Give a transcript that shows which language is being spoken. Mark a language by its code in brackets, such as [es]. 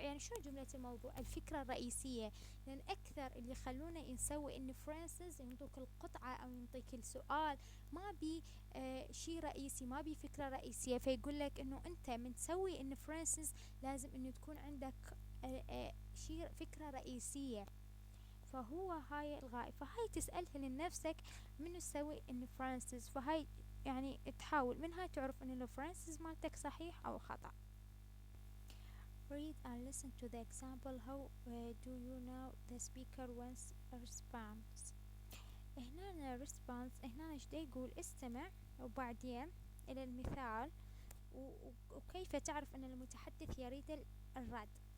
[ar] يعني شو جملة الموضوع؟ الفكرة الرئيسية، لأن أكثر اللي يخلونا نسوي inferences ينطوك القطعة أو ينطيك السؤال، ما بي شيء رئيسي، ما بي فكرة رئيسية، فيقول لك إنه أنت من تسوي inferences لازم إنه تكون عندك شيء فكرة رئيسية. فهو هاي الغاية، فهاي تسألها لنفسك منو تسوي inferences، فهاي يعني تحاول منها تعرف ان الفرنسز مالتك صحيح او خطأ. [en] Read and listen to the example. How do you know the speaker wants a response. [ar] هنا response، هنا ايش دا يقول؟ استمع وبعدين الى المثال وكيف تعرف ان المتحدث يريد الرد.